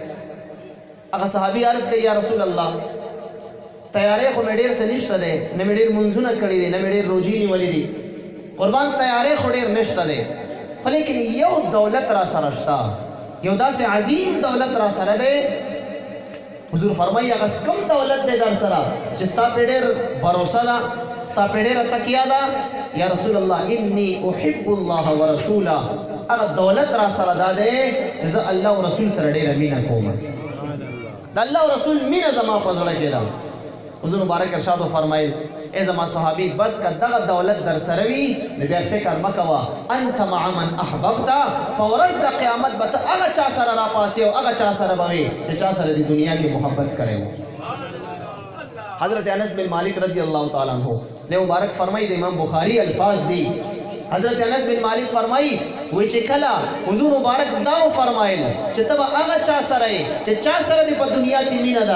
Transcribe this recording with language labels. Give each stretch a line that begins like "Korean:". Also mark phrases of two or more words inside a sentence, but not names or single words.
Pashto: هغه صحابي عرض کوي
Arabic: یا رسول الله
Pashto: تیاری خو مې ډېر څه نشته دی، نه مې ډېر منځونه کړي دي، نه مې ډېر روژې نیولې دي، قربان تیاری خو ډېر نشته دی، خو لیکن یو دولت را سره شته، یو داسې عظیم دولت را سره دی. حضور فرمایي هغه کوم دولت دی در سره چې ستا پې ډېر بروسه ده، ستا پې ډېره تکیه ده؟
Arabic: یا رسول الله انی احب الله ورسوله،
Pashto: هغه دولت را سره دا دی چې زه الله او رسول سره ډېره مینه کوم، د الله او رسول مینه زما په زړه کې ده. حضور مبارک ارشاد فرمایل ای زما صحابي بس که دغه دولت در سره وي نو بیا فکر مه کوه،
Arabic: انت مع من احببت،
Pashto: په ورځ د قیامت به ته هغه چا سره راپاسې او هغه چا سره به وي چې چا سره د دنیا کې محبت کړی و. حضرت انس بن مالک
Arabic: رضی الله تعالی عنہ
Pashto: د مبارک فرمایي د امام بخاری الفاظ دي. حضرت انس بن مالک فرمایي وی چې کله حضور مبارک دا فرمایل چې ته به هغه چا سره یې چې چا سره دې په دنیا کې مینه ده.